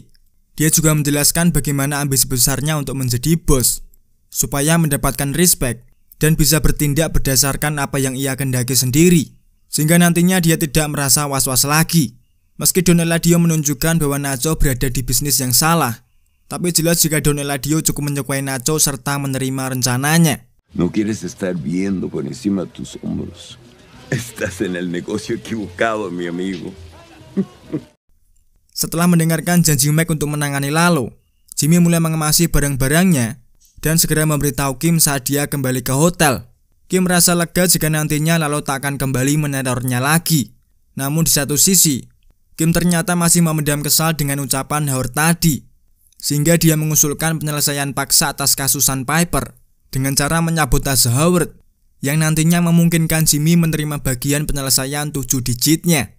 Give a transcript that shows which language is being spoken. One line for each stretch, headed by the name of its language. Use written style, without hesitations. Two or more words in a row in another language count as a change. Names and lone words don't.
Indonesian: Dia juga menjelaskan bagaimana ambisi besarnya untuk menjadi bos, supaya mendapatkan respect dan bisa bertindak berdasarkan apa yang ia kehendaki sendiri, sehingga nantinya dia tidak merasa was-was lagi. Meski Don Eladio menunjukkan bahwa Nacho berada di bisnis yang salah, tapi jelas jika Don Eladio cukup menyukai Nacho serta menerima rencananya.
Spanish: No quieres estar viendo por encima de tus hombros. Estás en el negocio equivocado, mi amigo.
Indonesian: Setelah mendengarkan janji Mike untuk menangani Lalo, Jimmy mulai mengemasi barang-barangnya dan segera memberitahu Kim saat dia kembali ke hotel. Kim merasa lega jika nantinya Lalo tak akan kembali menerornya lagi. Namun di satu sisi, Kim ternyata masih memendam kesal dengan ucapan Howard tadi, sehingga dia mengusulkan penyelesaian paksa atas kasus Sandpiper dengan cara menyabotase Howard, yang nantinya memungkinkan Jimmy menerima bagian penyelesaian 7 digitnya.